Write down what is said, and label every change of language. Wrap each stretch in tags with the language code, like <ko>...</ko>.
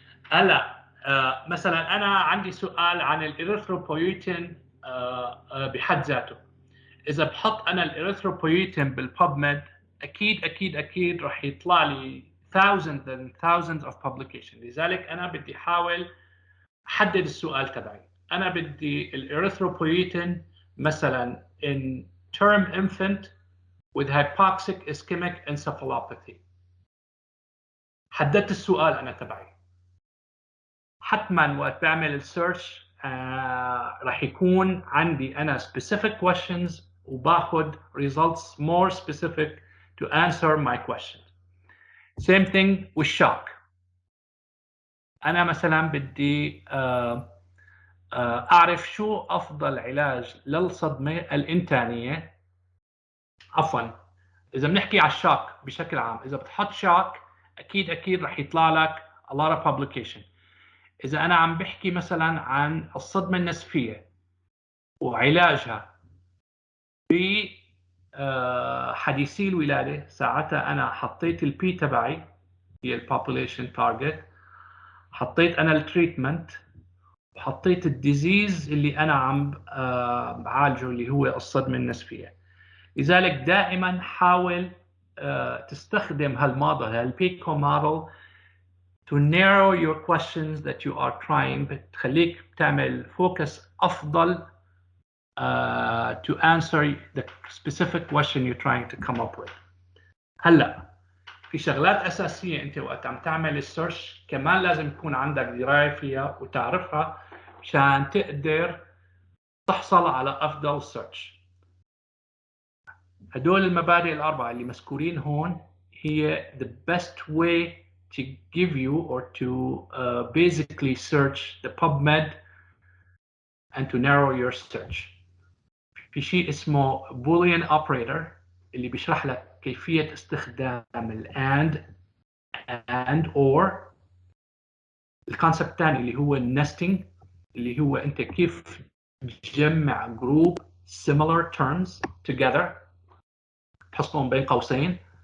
<ar>هلا مثلا أنا عندي سؤال عن الإريثروبويتين بحد ذاته. إذا بحط أنا الإريثروبويتين بالبubmed أكيد رح يطلع لي</ar> <en>thousands and thousands of publications.</en> <ar>لذلك أنا بدي أحاول أحدد السؤال تبعي. أنا بدي الإريثروبويتين مثلا</ar> <en>in term infant with hypoxic ischemic encephalopathy.</en> <ar>حددت السؤال أنا تبعي. حتما وقت بعمل السيرش رح يكون عندي أنا</ar> <en>specific questions</en> <ar>وباخد</ar> <en>results more specific to answer my question. Same thing with shock.</en> <ar>أنا مثلا بدي أعرف شو أفضل علاج للصدمة الإنتانية. عفوا، إذا بنحكي على الشوك بشكل عام، إذا بتحط شوك أكيد رح يطلع لك</ar> <en>a lot of publication.</en> <ar>إذا أنا عم بحكي مثلا عن الصدمة النسفية وعلاجها بحديثي الولادة، ساعتها أنا حطيت البي تبعي هي البوبوليشن تارجت، حطيت أنا التريتمنت، وحطيت الديزيز اللي أنا عم بعالجه اللي هو الصدمة النسفية. لذلك دائما حاول تستخدم هالموديل، هالبيكو موديل</ar> <en>to narrow your questions that you are trying،</en> <ar>بتخليك تعمل فوكس أفضل</ar> <en>to answer the specific question you're trying to come up with.</en> <ar>هلا في شغلات أساسية أنت وقت عم تعمل السيرش كمان لازم يكون عندك دراية فيها وتعرفها مشان تقدر تحصل على أفضل سيرش. هدول المبادئ الأربعة اللي مذكورين هون هي</ar> <en>the best way to give you or to basically search the PubMed and to narrow your search.</en> <ar>في شيء اسمه Boolean operator اللي بيشرح لك كيفية استخدام and or. الكونسبت الثاني اللي هو nesting اللي هو أنت كيف تجمع</ar> <en>group similar terms together</en> <ar>تحطهم بين قوسين.</ar>